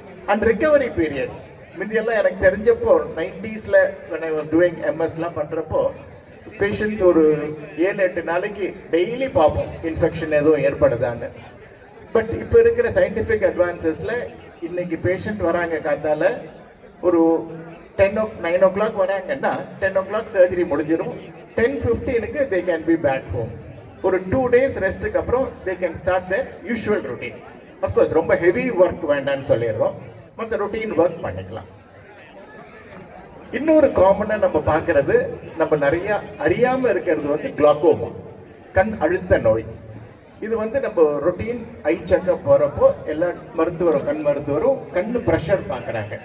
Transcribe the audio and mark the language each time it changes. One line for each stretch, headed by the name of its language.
Tamil: And recovery period முந்தியெல்லாம் எனக்கு தெரிஞ்சப்போ 90s
English: when I was doing MS
Tamil: பண்ணுறப்போ பேஷண்ட்ஸ் ஒரு 7-8 நாளைக்கு டெய்லி பார்ப்போம் இன்ஃபெக்ஷன் எதுவும் ஏற்படுதான்னு. பட் இப்போ இருக்கிற சயின்டிஃபிக் அட்வான்சஸில் இன்னைக்கு பேஷண்ட் வராங்க காத்தால ஒரு 9 o'clock வராங்கன்னா 10 o'clock சர்ஜரி முடிஞ்சிடும்.
English: 10:15 they can be back home.
Tamil: ஒரு 2 days ரெஸ்ட்டுக்கு அப்புறம்
English: they can start their usual routine.
Tamil: Of course ரொம்ப ஹெவி ஒர்க் வேண்டான்னு சொல்லிடுறோம், மற்ற ரொட்டீன் ஒர்க் பண்ணிக்கலாம். இன்னொரு காமனாக நம்ம பார்க்கறது, நம்ம நிறைய அறியாமல் இருக்கிறது வந்து கிளாக்கோமா, கண் அழுத்த நோய். இது வந்து நம்ம ரொட்டீன் ஐ செக்அப் போகிறப்போ எல்லா மருத்துவரும் கண் மருத்துவரும் கண் ப்ரெஷர் பார்க்குறாங்க.